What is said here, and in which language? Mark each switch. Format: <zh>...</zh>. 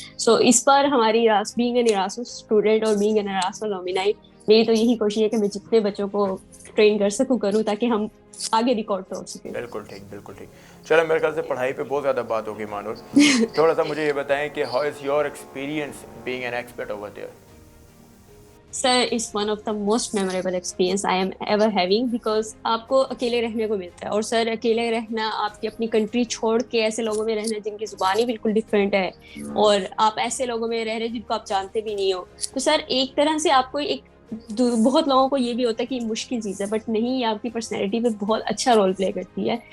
<ur>سو اس بار ہماری being an Erasmus student اور being an Erasmus نومینائی, میری تو یہی کوشش ہے کہ میں جتنے بچوں کو ٹرین کر سکوں کروں, تاکہ ہم آگے ریکارڈ توڑ سکیں. بالکل ٹھیک, بالکل ٹھیک. چلو, میرے خیال سے پڑھائی پہ بہت زیادہ بات ہوگی مانور. تھوڑا سا مجھے یہ بتائیں کہ</ur> <en>How is your experience being an expert over there? Sir, it's one of the most memorable experience I am ever having, because</en> <ur>آپ کو اکیلے رہنے کو ملتا ہے. اور سر اکیلے رہنا, آپ کی اپنی کنٹری چھوڑ کے ایسے لوگوں میں رہنا جن کی زبان ہی بالکل ڈفرینٹ ہے, اور آپ ایسے لوگوں میں رہ رہے جن کو آپ جانتے بھی نہیں ہو. تو سر ایک طرح سے آپ کو ایک, بہت لوگوں کو یہ بھی ہوتا ہے کہ یہ مشکل چیز ہے, بٹ نہیں, یہ آپ کی پرسنالٹی پہ بہت اچھا رول پلے کرتی ہے.</ur>